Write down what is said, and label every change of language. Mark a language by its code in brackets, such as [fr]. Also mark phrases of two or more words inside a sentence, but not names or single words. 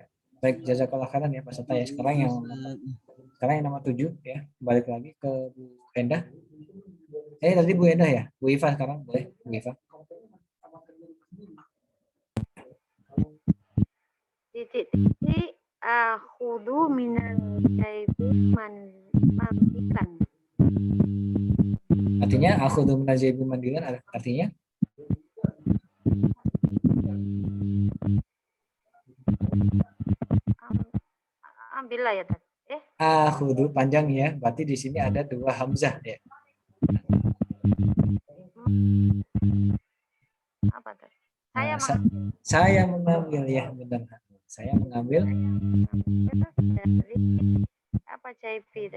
[id] Baik, [ar] جزاك الله خيرا [id] ya Pak Sarta ya. Sekarang yang nomor 7 ya. Balik lagi ke Bu Endah. Tadi Bu Endah ya. Bu Iva sekarang boleh Bu Iva. [ar] Titik-titik آخذ من الجيب منديلا. Artinya آخذ من الجيب منديلا artinya [id] Ambillah ya, Tad. akhudhu panjang ya. Berarti di sini ada dua hamzah ya. Apa, Tad? Saya Saya mengambil ya, benar. Saya mengambil dari apa jaibi tadi?